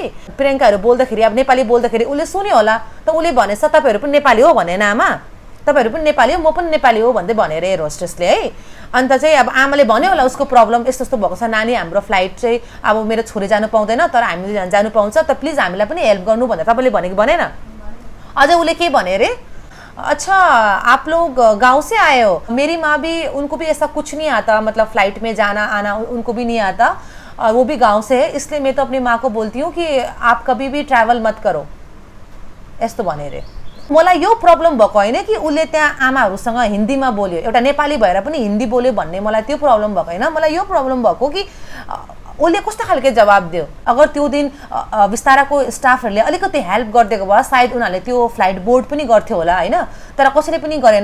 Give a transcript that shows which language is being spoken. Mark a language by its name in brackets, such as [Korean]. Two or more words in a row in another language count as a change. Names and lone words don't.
[Nepali] प्रियङ्काहरू बोल्दाखेरि अब नेपाली बोल्दाखेरि उसले सुन्यो होला, त उसले भनेछ तपाईँहरू पनि नेपाली हो भनेन आमा, तपाईँहरू पनि नेपाली हो, म पनि नेपाली हो भन्दै भनेर [English] air hostessले [Nepali] है। अन्त चाहिँ अब आमाले भन्यो होला उसको प्रब्लम यस्तो यस्तो भएको छ नानी, हाम्रो फ्लाइट चाहिँ अब मेरो छोरी जानु पाउँदैन तर हामीले जानु पाउँछ, त प्लिज हामीलाई पनि हेल्प गर्नु भनेर तपाईँले भनेको भनेन। अझै उसले के भने अरे, [Hindi] अच्छा आप लोग गांव से आए हो, मेरी माँ भी, उनको भी ऐसा कुछ नहीं आता, मतलब फ्लाइट में जाना आना उनको भी नहीं आता, वो भी गांव से है, इसलिए मैं तो अपनी माँ को बोलती हूँ कि आप कभी भी ट्रैवल मत करो, [Nepali] यस्तो भने रे। मलाई यो प्रब्लम भएको होइन कि उसले त्यहाँ आमाहरूसँग हिन्दीमा बोल्यो, एउटा नेपाली भएर पनि हिन्दी बोल्यो भन्ने मलाई त्यो प्रब्लम भएको होइन। मलाई यो प्रब्लम भएको कि उसले कस्तो खालके जवाब दियो। अगर त्यो दिन विस्ताराको स्टाफहरूले अलिकति हेल्प गरिदिएको भए सायद उनीहरूले त्यो [English] flight board [Nepali] पनि गर्थ्यो होला होइन, तर कसैले पनि गरेन।